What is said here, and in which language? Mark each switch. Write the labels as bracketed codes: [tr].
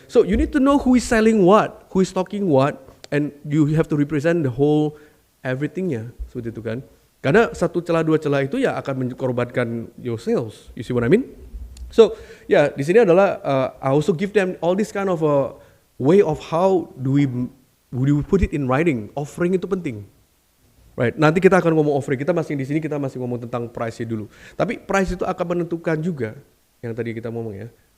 [en] So you need to know who is selling what, who is talking what, and you have to represent the whole everything-nya, seperti itu kan. [id] Karena satu celah dua celah itu ya akan mengorbankan your sales. [en] You see what I mean? So, di sini adalah I also give them all this kind of a way of how do we put it in writing. [id] Offering itu penting. Right. Nanti kita akan ngomong offering. Di sini kita masih ngomong tentang price-nya dulu. Tapi price itu akan menentukan juga yang tadi kita ngomong ya.